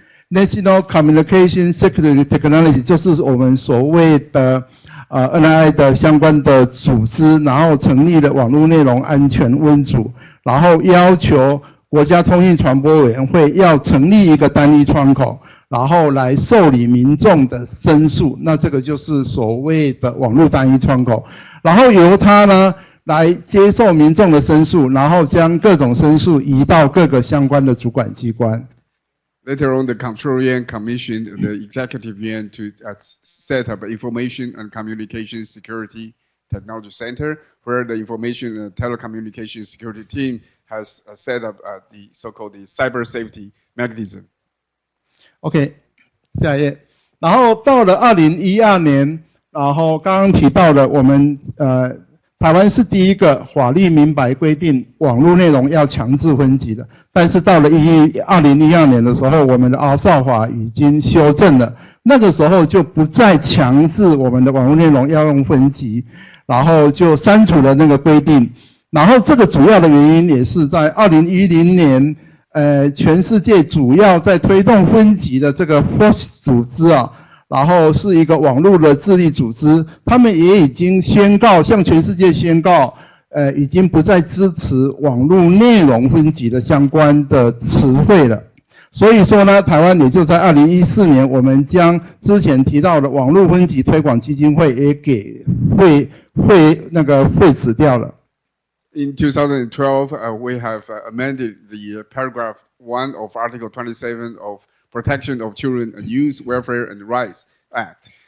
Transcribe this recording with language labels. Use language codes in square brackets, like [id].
[en] National Communication Security Technology， [zh] 就是我们所谓的NII 的相关的组织，然后成立了网络内容安全温组，然后要求国家通信传播委员会要成立一个单一窗口，然后来受理民众的申诉，那这个就是所谓的网络单一窗口，然后由它呢来接受民众的申诉，然后将各种申诉移到各个相关的主管机关。 [en] Later on, the Control Yuan commissioned the Executive Yuan to set up an Information and Communication Security Technology Center, where the Information and Telecommunication Security Team has set up the so-called the cyber safety mechanism. [zh] OK， 下一页。然后到了2012年，然后刚刚提到的，我们台湾是第一个法律明白规定网络内容要强制分级的，但是到了2012年的时候，我们的奥少法已经修正了，那个时候就不再强制我们的网络内容要用分级，然后就删除了那个规定。然后这个主要的原因也是在2010年，全世界主要在推动分级的这个 FOSS 组织啊。然后是一个网络的治理组织，他们也已经宣告，向全世界宣告，已经不再支持网络内容分级的相关的词汇了。所以说呢，台湾也就在2014年，我们将之前提到的网络分级推广基金会也给废止掉了。 [en] In 2012, we have amended the paragraph 1 of Article 27 of Protection of Children and Youth Welfare and Rights Act.